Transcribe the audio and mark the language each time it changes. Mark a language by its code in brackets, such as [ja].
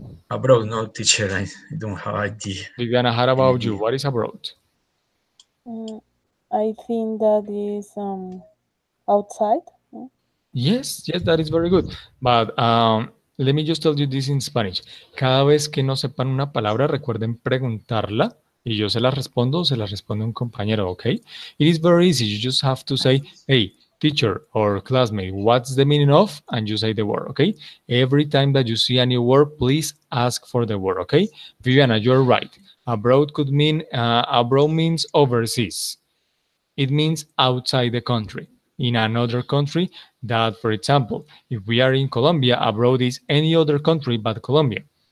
[en] Abroad, no, teacher. I don't have idea. Viviana, how about you? What is abroad? I think that is outside. Yes, yes, that is very good. But let me just tell you this in Spanish. [es] Cada vez que no sepan una palabra, recuerden preguntarla y yo se la respondo o se la responde un compañero, okay? [en] It is very easy. You just have to say, hey, teacher or classmate, what's the meaning of? And you say the word, okay? Every time that you see a new word, please ask for the word, okay? Viviana, you're right. Abroad could mean, abroad means overseas. It means outside the country. In another country, that, for example, if we are in Colombia, abroad is any other country but Colombia.